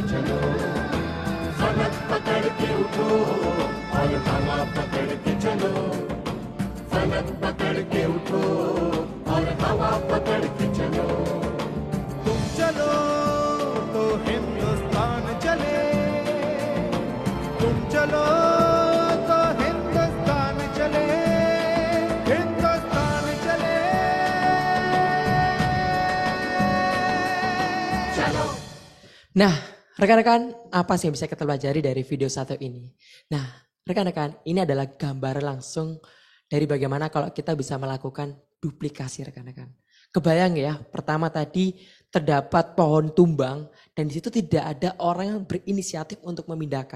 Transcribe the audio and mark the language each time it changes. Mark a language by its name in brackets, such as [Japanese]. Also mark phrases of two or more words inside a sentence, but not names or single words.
[Hindi] चलो फलक पकड़ के उठो और हवा पकड़ के चलो फलक पकड़ के उठो और हवा पकड़ के चलो तुम चलो तो हिंदुस्तान चले तुम चलो तो हिंदुस्तान चले हिंदुस्तान चले चलो [Indonesian] Nah, rekan-rekan, apa sih yang bisa kita pelajari dari video satu ini? Nah, rekan-rekan, ini adalah gambar langsung dari bagaimana kalau kita bisa melakukan duplikasi rekan-rekan. Kebayang ya, pertama tadi terdapat pohon tumbang dan di situ tidak ada orang yang berinisiatif untuk memindahkan.